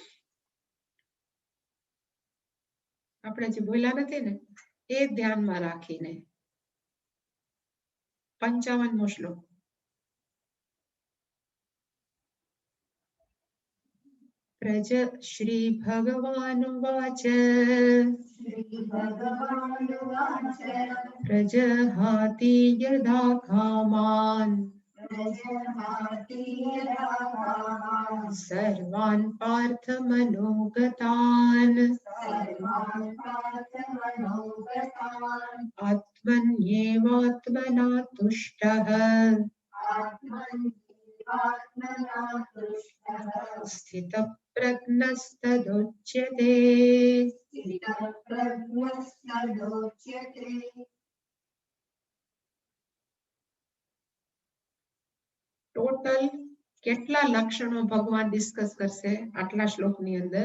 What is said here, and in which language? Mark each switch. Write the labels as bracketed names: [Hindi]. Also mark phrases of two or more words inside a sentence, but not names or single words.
[Gujarati] આપણે જે બોલ્યા નથી ને એ ધ્યાનમાં રાખીને 55મો શ્લોક. [Sanskrit] શ્રી ભગવાન વાચ પ્રજહાતિ યદા કામાન સર્વાન પાર્થ મનોગતાન આત્મન્યેવાત્મના તુષ્ટઃ સ્થિત પ્રજ્ઞસ્તદોચ્યતે. [Gujarati] ટોટલ કેટલા લક્ષણો ભગવાન ડિસ્કસ કરશે આટલા શ્લોકની અંદર?